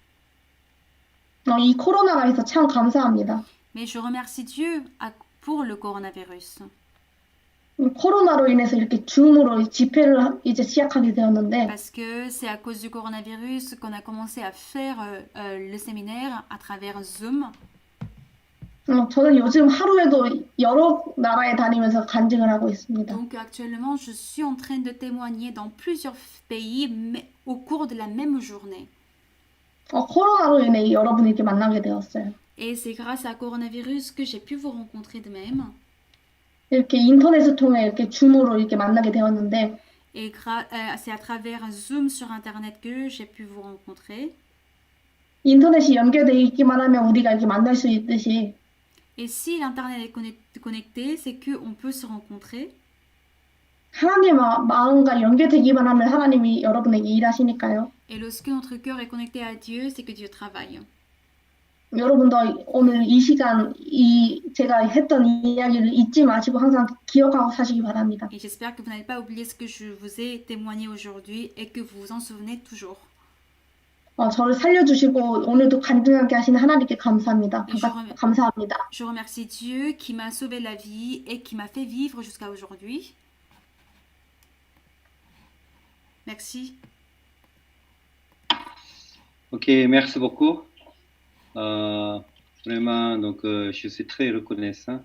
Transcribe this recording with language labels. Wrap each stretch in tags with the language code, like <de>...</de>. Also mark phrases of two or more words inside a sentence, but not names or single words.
<ko>이 코로나가 있어 참 감사합니다.</ko> <fr>Mais je remercie Dieu pour le coronavirus.</fr> <ko>코로나로 인해서 이렇게 줌으로 집회를 이제 시작하게 되었는데</ko> <fr>Parce que c'est à cause du coronavirus qu'on a commencé à faire le séminaire à travers Zoom.</fr> <ko>저는 요즘 하루에도 여러 나라에 다니면서 간증을 하고 있습니다.</ko> <fr>Donc actuellement, je suis en train de témoigner dans plusieurs pays, mais au cours de la même journée.</fr> <ko>코로나로 인해 여러분에게 만나게 되었어요.</ko> <fr>Et c'est grâce à coronavirus que j'ai pu vous rencontrer de même.</fr> <ko>이렇게 인터넷을 통해 이렇게 줌으로 이렇게 만나게 되었는데</ko> <fr>Et c'est à travers Zoom sur Internet que j'ai pu vous rencontrer.</fr> <ko>인터넷이 연결되어 있기만 하면 우리가 이렇게 만날 수 있듯이</ko> <fr>Et si l'Internet est connecté, c'est qu'on peut se rencontrer.</fr> <ko>하나님의 마음과 연결되기만 하면 하나님이 여러분에게 일하시니까요.</ko> <fr>Et lorsque notre cœur est connecté à Dieu, c'est que Dieu travaille.</fr> <ko>여러분도 오늘 이 시간 제가 했던 이야기를 잊지 마시고 항상 기억하고 사시기 바랍니다.</ko> <fr>Et j'espère que vous n'allez pas oublier ce que je vous ai témoigné aujourd'hui et que vous vous en souvenez toujours.</fr> <ko>저를 살려주시고 오늘도 간증하게 하신 하나님께 감사합니다. 감사합니다.</ko> <fr>Je remercie Dieu qui m'a sauvé la vie et qui m'a fait vivre jusqu'à aujourd'hui. Merci. Ok, merci beaucoup. Vraiment, donc, je suis très reconnaissant.</fr>